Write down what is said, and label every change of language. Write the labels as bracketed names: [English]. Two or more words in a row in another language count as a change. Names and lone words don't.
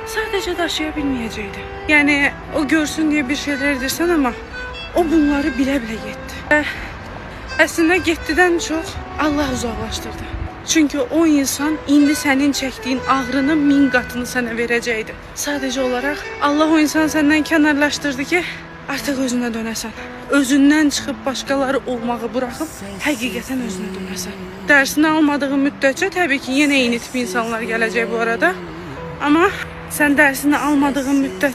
[Turkish] Sadece taşıyabilmeyecekti. Yani o görsün diye bir şeyler edirsən ama o bunları bile bile gitti. [Azerbaijani] Aslında getdidən çox Allah uzaqlaşdırdı. Çünkü o insan indi senin çektiğin ağrının 1000 qatını sənə verəcəkdi. Sadece olarak Allah o insanı senden kənarlaşdırdı ki artık özüne dönəsən. Özündən çıxıb başqaları olmağı bırakıp həqiqətən özünə dönəsən. Dərsini almadığı müddətcə təbii ki yenə eyni tip insanlar gələcək bu arada. [Turkish] Ama sen dersini almadığın müddətcə